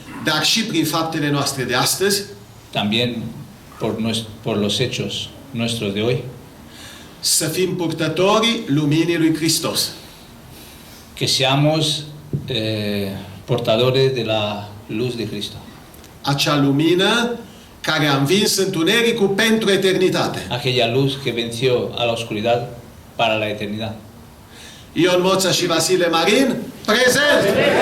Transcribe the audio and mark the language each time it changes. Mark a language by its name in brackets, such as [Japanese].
[Romanian] dar și prin faptele noastre de astăzi, [Spanish] también por los hechos nuestros de hoy, [Romanian] să fim purtătorii luminii lui Hristos. [Spanish] que seamos portadores de la luz de Cristo. [Romanian] Acea lumină care a învins întunericul pentru eternitate. [Spanish] Aquella luz que venció a la oscuridad para la eternidad. [Romanian] Ion Moța și Vasile Marin, prezent!